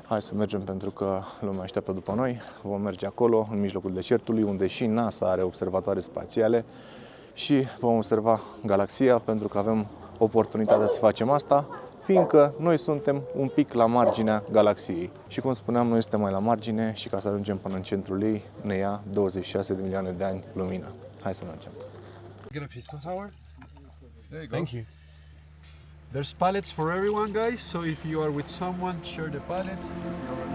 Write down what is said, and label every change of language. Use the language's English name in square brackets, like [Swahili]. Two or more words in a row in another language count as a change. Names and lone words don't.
[Romanian] Hai să mergem pentru că lumea așteaptă după noi. Vom merge acolo, în mijlocul deșertului, unde și NASA are observatoare spațiale și vom observa galaxia pentru că avem oportunitatea să facem asta, fiindcă noi suntem un pic la marginea galaxiei. Și cum spuneam, noi suntem mai la margine și ca să ajungem până în centrul ei ne ia 26 de milioane de ani lumină. Hai să mergem. [English] Get a pisco sour? There you go. Thank you. There's pallets for everyone, guys, so if you are with someone, share the pallet.